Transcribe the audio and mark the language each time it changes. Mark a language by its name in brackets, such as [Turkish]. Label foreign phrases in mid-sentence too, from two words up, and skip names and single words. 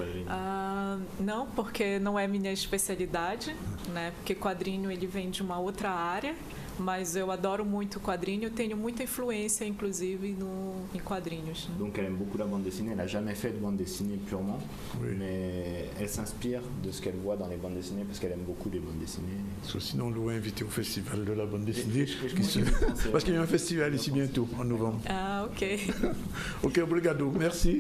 [Portuguese] Não, porque não é minha especialidade, né? Porque quadrinho ele vem de uma outra área, mas eu adoro muito quadrinho, eu tenho muita influência, inclusive, em quadrinhos. [French] Donc elle aime beaucoup la bande dessinée, elle n'a jamais fait de bande dessinée purement, mais elle s'inspire de ce qu'elle voit dans les bandes dessinées parce qu'elle aime beaucoup les bandes dessinées. Parce que sinon on l'aurait invité au festival de la bande dessinée, parce qu'il y a un festival ici bientôt, en novembre. Ah, ok. [Portuguese] Ok, obrigado, merci.